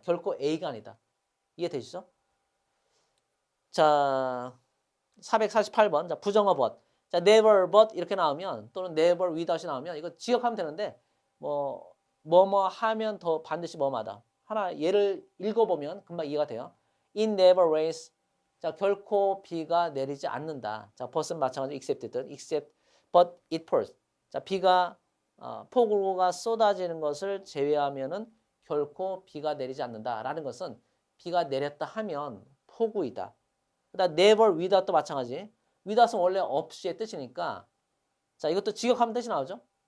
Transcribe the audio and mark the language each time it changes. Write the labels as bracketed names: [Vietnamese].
[Korean] 결코 A가 아니다. 이해되시죠? 자, 448번. 자, 부정어 but. 자, never but 이렇게 나오면 또는 never without이 나오면 이거 지역하면 되는데 뭐뭐 하면 더 반드시 뭐마다. 하나 예를 읽어보면 금방 이해가 돼요. [English] It never rains. [Korean] 자, 결코 비가 내리지 않는다. 자, but은 마찬가지 except든 [English] except but it pours. [Korean] 자, 비가 폭우가 쏟아지는 것을 제외하면은 결코 비가 내리지 않는다라는 것은 비가 내렸다 하면 폭우이다. 그다음 never without도 마찬가지. without은 원래 없이의 뜻이니까 자, 이것도 직역하면 뜻이 나오죠.